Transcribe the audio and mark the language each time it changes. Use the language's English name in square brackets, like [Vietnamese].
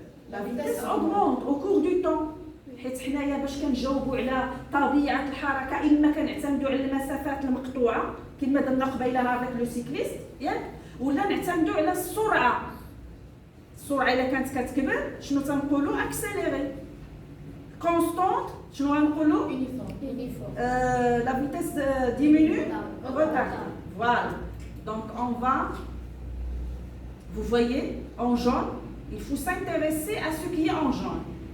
[French] La vitesse augmente au cours du temps. [Arabic] حيت حنايا باش كنجاوبوا على طبيعه الحركه اما كنعتمدوا على المسافات المقطوعه كما درنا قبيله هذاك لو سيكليست ياك ولا نعتمدوا على السرعه الا كانت كتكبر شنو تنقولوا اكسيليري كونستانت شنو غنقولوا [French] Uniforme. la vitesse diminue retardée. Voilà. Donc on va, vous voyez, en jaune, il faut s'intéresser à ce qui est en jaune.